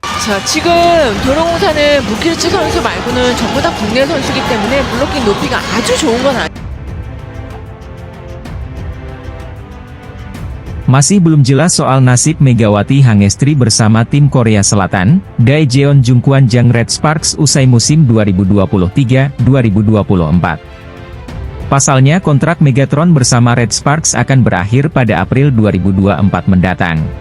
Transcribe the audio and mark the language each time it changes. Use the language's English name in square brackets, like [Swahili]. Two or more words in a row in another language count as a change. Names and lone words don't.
[Korean] 자, 지금 도로공사는 무키르치 선수 말고는 전부 다 국내 선수이기 때문에 블로킹 높이가 아주 좋은 건 아니에요. [Indonesian] Masih belum jelas soal nasib Megawati Hangestri bersama tim Korea Selatan, Daejeon Jungkwan-jang Red Sparks usai musim 2023-2024. Pasalnya kontrak Megatron bersama Red Sparks akan berakhir pada April 2024 mendatang.